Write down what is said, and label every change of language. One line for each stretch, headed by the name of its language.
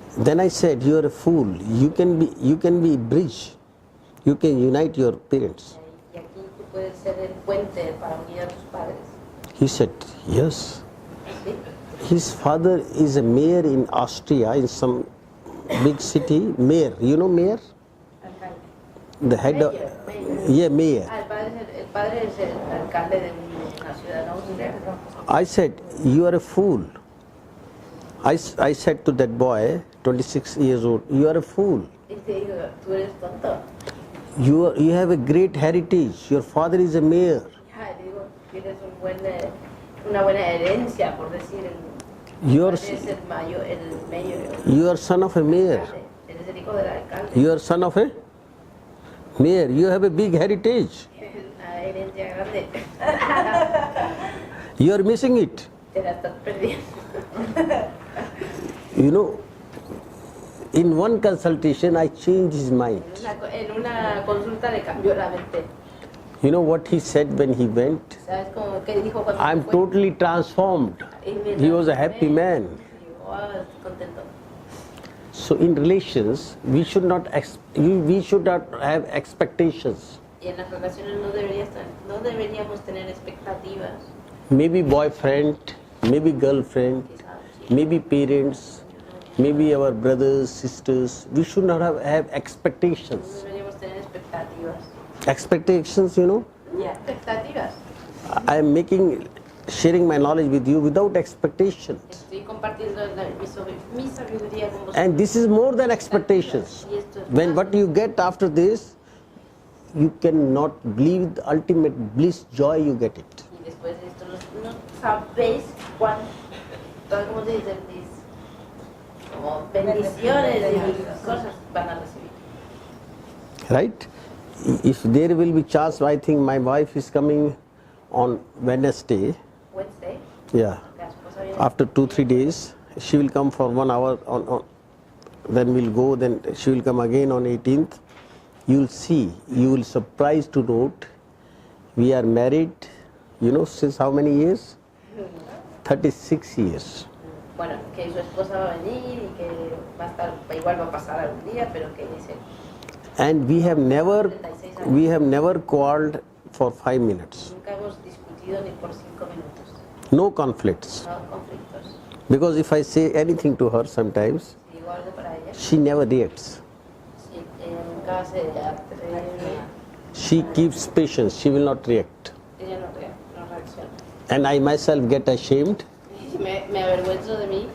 English: Then I said, you are a fool. You can be bridge. You can unite your parents.
Spanish: Y aquí tú puedes ser el puente para unir a tus padres.
English: He said, yes.
Spanish: ¿Sí?
English: His father is a mayor in Austria, in some big city. Mayor, you know mayor? The head of, Mayor. yeah, mayor.
Spanish: Ah, el padre es el alcalde de una ciudad en Austria.
English: I said, you are a fool. I said to that boy, 26 years old, you are a fool.
Spanish: Y te digo, tú eres tonto.
English: You have a great heritage. Your father is a mayor.
Spanish: Ya, digo, tienes una buena herencia, por decir,
English: You are,
Spanish: eres el mayor.
English: you are son of a mayor.
Spanish: Eres el hijo del alcalde.
English: You are son of a mayor. You have a big heritage.
Spanish: Una herencia grande.
English: You are missing it.
Spanish: Te la estás perdiendo.
English: You know, in one consultation, I changed his mind.
Spanish: En una consulta le cambió la mente.
English: You know what he said when he went?
Spanish: ¿Sabes cómo que dijo cuando
English: I'm
Spanish: fue?
English: totally transformed. He was a happy man.
Spanish: Digo, "Ah, estoy contento."
English: So in relations, we should not have expectations.
Spanish: Y en las relaciones no deberíamos tener expectativas.
English: Maybe boyfriend, maybe girlfriend, maybe parents, maybe our brothers, sisters. We should not have
Spanish: No
English: expectations.
Spanish: deberíamos tener expectativas.
English: Expectations, you know.
Spanish: Expectativas.
English: I am sharing my knowledge with you without expectations.
Spanish: Estoy compartiendo mi sabiduría con vosotros.
English: And this is more than expectations.
Spanish: Y esto es
English: When
Spanish: más.
English: what you get after this, you cannot believe the ultimate bliss, joy you get it.
Spanish: Y después de esto no sabéis cuánto, ¿cómo se dice? Como bendiciones y cosas van a recibir.
English: Right? If there will be chance, I think my wife is coming on Wednesday. Wednesday, Yeah.
Spanish: la esposa viene.
English: After 2-3 days, she will come for 1 hour. Then we'll go. Then she will come again on 18th. You'll see. You will surprised to note we are married. You know since how many years? 36 years.
Spanish: Bueno, que su esposa va a venir y que va a estar, igual va a pasar algún día, pero que dice,
English: And we have never quarreled for 5 minutes.
Spanish: nunca hemos discutido ni por 5 minutos,
English: No conflicts.
Spanish: no conflictos.
English: Because if I say anything to her sometimes,
Spanish: Si digo algo para ella,
English: she never reacts.
Spanish: si nunca se atreve,
English: She keeps patience. She will not react.
Spanish: ella no reacciona.
English: And I myself get ashamed.
Spanish: Y me avergüenzo de mí